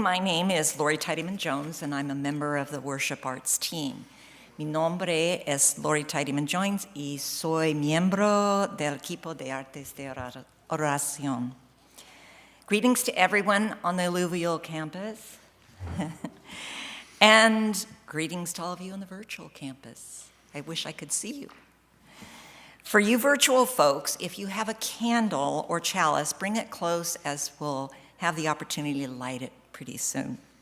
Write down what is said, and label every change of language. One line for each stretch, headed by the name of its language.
English: My name is Lori Tidyman-Jones, and I'm a member of the worship arts team.
Spanish: Mi nombre es Lori Tidyman-Jones y soy miembro del equipo de artes de oración.
English: Greetings to everyone on the Alluvial campus, and greetings to all of you on the virtual campus. I wish I could see you. For you virtual folks, if you have a candle or chalice, bring it close as we'll have the opportunity to light it pretty soon.